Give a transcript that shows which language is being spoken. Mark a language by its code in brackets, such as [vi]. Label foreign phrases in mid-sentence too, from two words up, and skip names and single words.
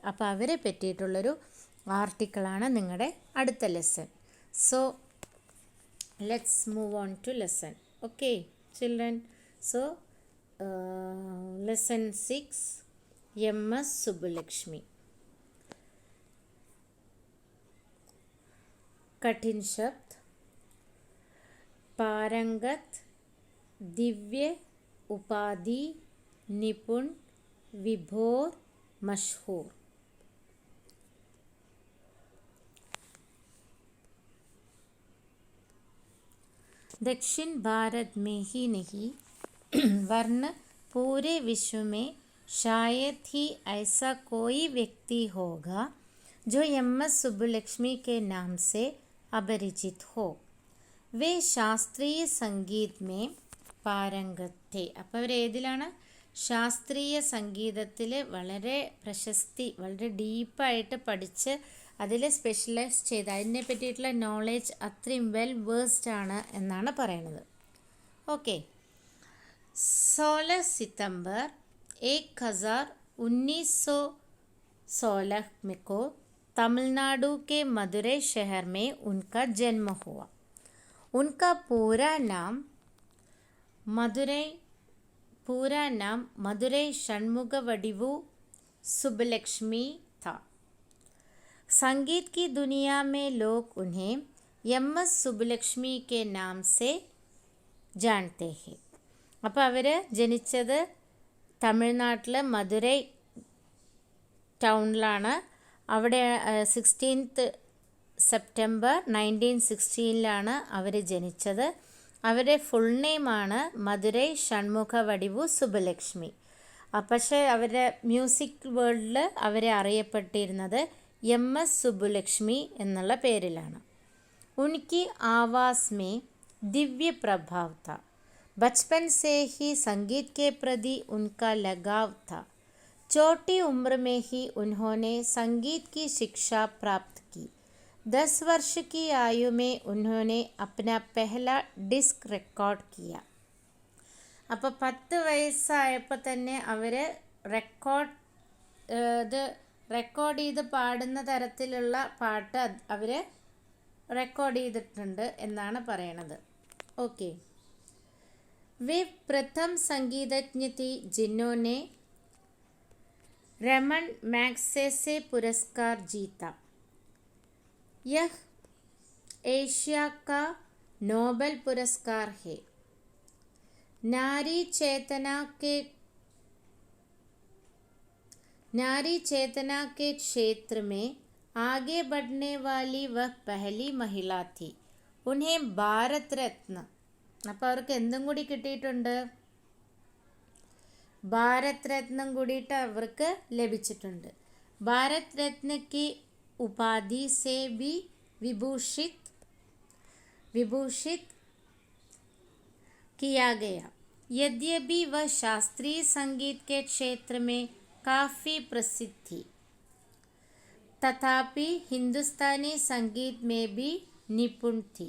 [ml] അപ്പോൾ അവരെ പറ്റിയിട്ടുള്ളൊരു ആർട്ടിക്കിളാണ് നിങ്ങളുടെ അടുത്ത ലെസൺ. [en] So let's move on to lesson. Okay children. So lesson 6, MS Subbulakshmi. [hi] कठिन शब्द: पारंगत, दिव्य, उपाधि, निपुण, विभोर, मशहूर. दक्षिण भारत में ही नहीं वरन पूरे विश्व में शायद ही ऐसा कोई व्यक्ति होगा जो MS सुब्बुलक्ष्मी के नाम से अपरिचित हो. वे शास्त्रीय संगीत में പാരംഗത് थे. [ml] അപ്പോൾ അവർ ഏതിലാണ്? ശാസ്ത്രീയ സംഗീതത്തിൽ വളരെ പ്രശസ്തി, വളരെ ഡീപ്പായിട്ട് പഠിച്ച് അതിൽ സ്പെഷ്യലൈസ് ചെയ്ത് അതിനെ പറ്റിയിട്ടുള്ള നോളേജ് അത്രയും [en] well versed [ml] ആണ് എന്നാണ് പറയുന്നത്. ഓക്കെ. [hi] 16 सितंबर 1916 को तमिलनाडु के मदुरै शहर में उनका जन्म हुआ. उनका पूरा नाम मदुरै षण्मुगवडिवु सुब्बुलक्ष्मी था. संगीत की दुनिया में लोग उन्हें MS सुब्बुलक्ष्मी के नाम से जानते हैं. [ml] അപ്പോൾ അവർ ജനിച്ചത് തമിഴ്നാട്ടിലെ മധുരൈ ടൗണിലാണ്. അവിടെ 16 സെപ്റ്റംബർ 1916 അവർ ജനിച്ചത്. അവരുടെ [en] full name [ml] മധുരൈ ഷൺമുഖവടിവു സുബ്ബുലക്ഷ്മി. പക്ഷേ അവരുടെ [en] music world [ml] അവരെ അറിയപ്പെട്ടിരുന്നത് MS സുബ്ബുലക്ഷ്മി എന്നുള്ള പേരിലാണ്. [hi] उनकी आवाज़ में दिव्य प्रभाव था. बचपन से ही संगीत के प्रति उनका लगाव था. छोटी उम्र में ही उन्होंने संगीत की शिक्षा प्राप्त की. 10 वर्ष की आयु में उन्होंने अपना पहला [en] disc record [hi] किया. [ml] അപ്പോൾ 10 വയസ്സായപ്പോൾ തന്നെ അവർ റെക്കോർഡ് ചെയ്ത് പാടുന്ന തരത്തിലുള്ള പാട്ട് അവർ റെക്കോർഡ് ചെയ്തിട്ടുണ്ട് എന്നാണ് പറയണത്. ഓക്കെ. [hi] वे प्रथम संगीतज्ञ थी जिन्होंने रमन मैग्सेसे पुरस्कार जीता. यह एशिया का नोबेल पुरस्कार है. नारी चेतना के क्षेत्र में आगे बढ़ने वाली वह पहली महिला थी. उन्हें भारत रत्न, [ml] അപ്പോൾ അവർക്ക് എന്തും കൂടി കിട്ടിയിട്ടുണ്ട്, ഭാരത് രത്നം കൂടിയിട്ട് അവർക്ക് ലഭിച്ചിട്ടുണ്ട്. [hi] ഭാരത് രത്ന की उपाधि से भी विभूषित किया गया. यद्यपि वह शास्त्रीय संगीत के क्षेत्र में काफ़ी प्रसिद्ध थी, तथापि हिंदुस्तानी संगीत में भी निपुण थी.